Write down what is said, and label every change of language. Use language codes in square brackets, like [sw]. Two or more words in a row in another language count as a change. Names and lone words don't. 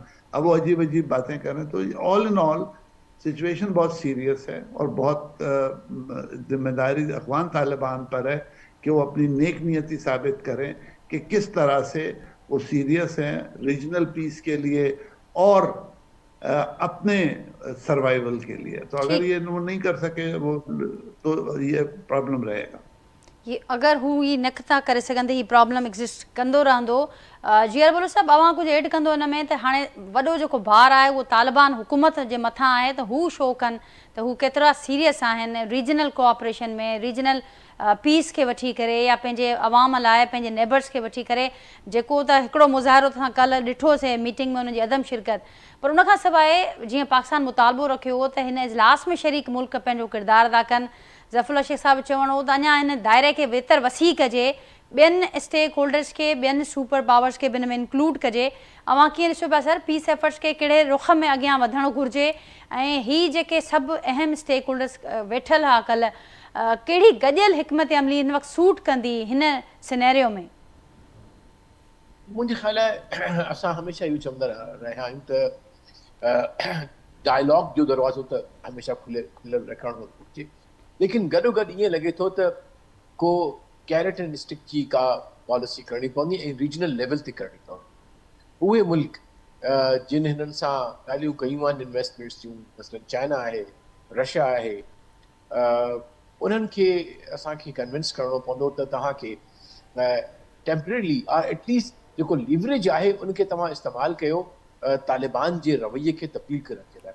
[ur] اب وہ عجیب عجیب باتیں کریں۔ تو [en] all in all situation [ur] بہت سیریس ہے اور بہت ذمہ داری افغان طالبان پر ہے کہ وہ اپنی نیک نیتی ثابت کریں کہ کس طرح سے وہ سیریس ہیں [en] regional peace [ur] کے لیے اور اپنے سروائیول کے لیے. تو اگر یہ وہ نہیں کر سکے وہ تو یہ پرابلم رہے گا. [sd] ये अगर हू ये नख था करे सघंदे ही [en] problem exist [sd] कंदो रहंदो. जीअर बोलो साहब अवां कुछ ऐड कंदो इन में त हाणे वॾो जेको भार आहे उहो तालिबान हुकूमत जे मथां आहे त हू शो कनि त हू केतिरा सीरियस आहिनि [en] regional cooperation [sd] में, [en] regional peace [sd] के वठी करे या पंहिंजे अवाम लाइ, पंहिंजे नेबर्स के वठी करे. जेको त हिकिड़ो मुज़ाहिरो तव्हां कल्ह ॾिठोसीं मीटिंग में उनजी अदम शिरकत, पर उनखां सवाइ जीअं पाकिस्तान मुतालबो रखियो हो त हिन इजलास में शरीक मुल्क पंहिंजो किरदारु अदा कनि. ज़फ़रुल्लाह शेख साहब चवणो हो त अञा हिन दायरे खे बेहतर वसी कजे, ॿियनि [en] stake holders [sd] के, ॿियनि [en] super powers [sd] के बि हिन में इंक्लूड कजे. अवां कीअं ॾिसो पिया सर [en] peace efforts [sd] के कहिड़े रुख में अॻियां वधणु घुरिजे ऐं ही जेके सभु अहम [en] stake holders [sd] वेठल हा कल्ह, कहिड़ी गॾियल हिकमत अमली हिन वक़्तु सूट कंदी हिन सिनेरियो में? मुंहिंजे ख़्याल आहे असां हमेशह इहो चवंदा रहिया आहियूं त डायलॉग जो दरवाज़ो त हमेशह खुलियल रखणु घुरिजे. लेकिन गॾोगॾु ईअं लॻे थो त को [en] carrot and stick [sd] जी का पॉलिसी करणी पवंदी ऐं [en] regional level [sd] ते करणी पवंदी. उहे मुल्क जिन हिननि सां ॻाल्हियूं कयूं आहिनि इन्वेस्टमेंट्स जूं, मसलन चाइना आहे, रशिया आहे, उन्हनि खे असांखे कन्विंस करिणो पवंदो त तव्हांखे [en] temporary at least [sd] जेको लीवरेज आहे उनखे तव्हां इस्तेमालु कयो तालिबान जे रवैये खे तब्दील करण जे लाइ.